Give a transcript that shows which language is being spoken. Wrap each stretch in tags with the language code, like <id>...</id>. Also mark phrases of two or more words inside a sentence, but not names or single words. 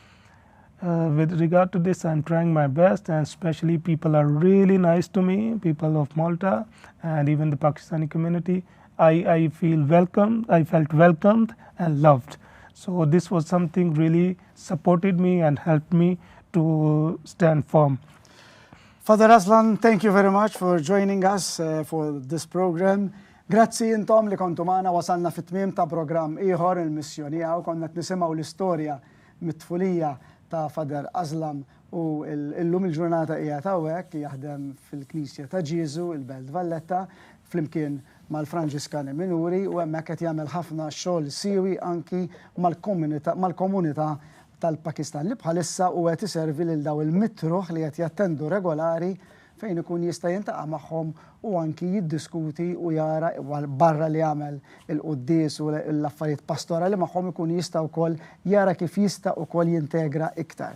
<en>With regard to this, I'm trying my best, and especially people are really nice to me, people of Malta and even the Pakistani community. I feel welcomed, I felt welcomed and loved. So this was something really supported me and helped me to stand firm. Father Aslan, thank you very much for joining us for this program.</en> <mt>Grazzi intom li kontu maħna, wasalna fit-tmiem ta' program ieħor il-Missjoni u konna nisimgħu l-istorja mit-tfulija ta' Father Aslan u illum il-ġurnata qiegħed hawnhekk jaħdem fil-Knisja ta' Ġiesu il-Belt Valletta flimkien mal-Franġiskani Minuri u hemmhekk qed jagħmel ħafna xogħol siewi anki mal-komunità tal-Pakistan li bħalissa u qed iservi lil daw il-mitruħ li qed jattendu regolari fejn ikun jista' jintaqa' magħhom u anki jiddiskuti u jara barra li jagħmel il-quddies u l-affarijiet pastorali magħhom ikun jista' wkoll jara kif jista' wkoll jintegra iktar.</mt>